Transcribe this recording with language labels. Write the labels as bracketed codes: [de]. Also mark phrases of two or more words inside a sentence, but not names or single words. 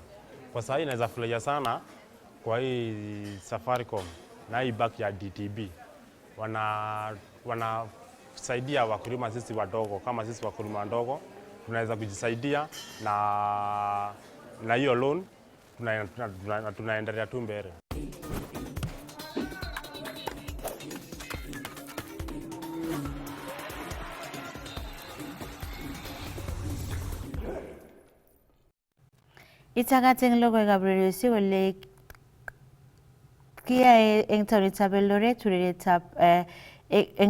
[sw] Kwa sasa naweza furahia sana kwa hii Safaricom na hii bank ya DTB. Wanasaidia wakulima sisi wadogo, kama sisi wakulima wadogo tunaweza kujisaidia na hiyo loan, tunaendelea tu mbele. [kln] Itakating logoiwekab radioisiek kole kiyae eng taonitab Eldoret urerietab eng